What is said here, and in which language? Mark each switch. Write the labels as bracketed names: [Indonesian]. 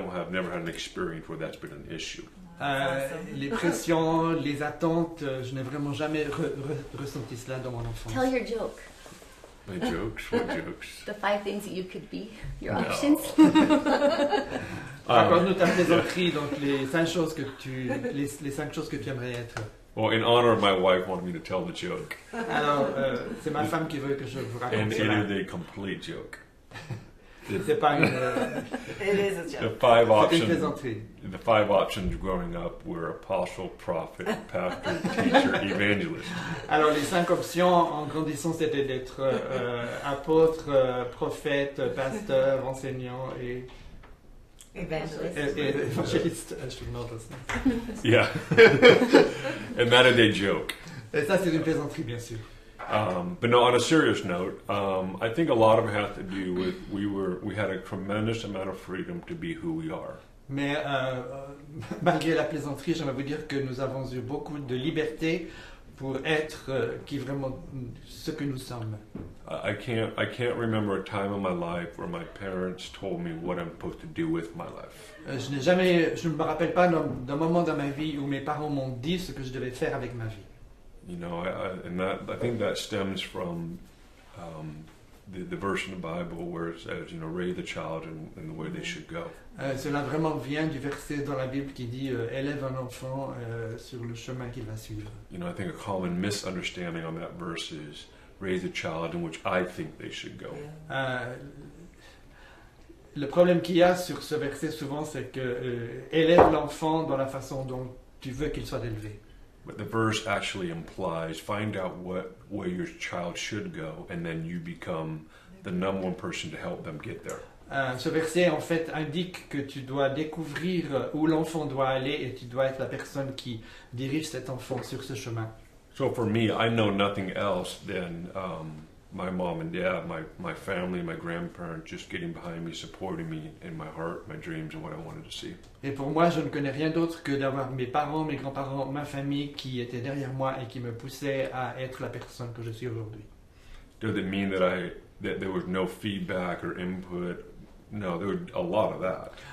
[English] Never had an experience where that's been an issue. [French] Les pressions, les attentes, je n'ai vraiment jamais ressenti cela dans mon enfance. [English] Tell your joke. My jokes? What jokes? The 5 things that you could be. Your No. options. [French] Raconte-nous ta plaisanterie, donc les 5 choses que tu aimerais être. [English] Well, in honor of my wife wanted me to tell the joke, [French] Alors, c'est ma femme qui veut que je vous raconte [English] and it [French] cela. [English] is a complete joke. [French] C'est pas une, [English] It is a The joke. five [French] c'est une [English] options. [French] plaisanterie. [English] The 5 options growing up were apostle, prophet, pastor, teacher, evangelist. [French] Alors, les 5 options en grandissant, c'était d'être apôtre, prophète, pasteur, enseignant et [English] Evangelist. [French] évangéliste. Je suis mort de ça. [English] Yeah. And that is a joke. [French] Et ça, c'est une plaisanterie, bien sûr. [English] But no, on a serious note, I think a lot of it has to do with we had a tremendous amount of freedom to be who we are. [French] Mais malgré la plaisanterie, j'aimerais vous dire que nous avons eu beaucoup de liberté pour être qui vraiment ce que nous sommes. [English] I can't remember a time in my life where my parents told me what I'm supposed to do with my life. [French] Je ne me rappelle pas d'un moment dans ma vie où mes parents m'ont dit ce que je devais faire avec ma vie. [English] I think that stems from the verse in the Bible where it says, raise the child in the way they should go. [French] Cela vraiment vient du verset dans la Bible qui dit élève un enfant sur le chemin qu'il va suivre. [English] I think a common misunderstanding on that verse is raise a child in which I think they should go. [French] Le problème qu'il y a sur ce verset souvent, c'est que élève l'enfant dans la façon dont tu veux qu'il soit élevé. [English] But the verse actually implies find out what way your child should go, and then you become the number one person to help them get there. [French] Ce verset en fait indique que tu dois découvrir où l'enfant doit aller et tu dois être la personne qui dirige cet enfant sur ce chemin. [English] So for me, I know nothing else than my mom and dad, my family, my grandparents just getting behind me, supporting me in my heart, my dreams, and what I wanted to see. [French] Et pour moi, je ne connais rien d'autre que d'avoir mes parents, mes grands-parents, ma famille qui étaient derrière moi et qui me poussaient à être la personne que je suis aujourd'hui. [English] Does it mean that there was no feedback or input? No, there was a lot of that.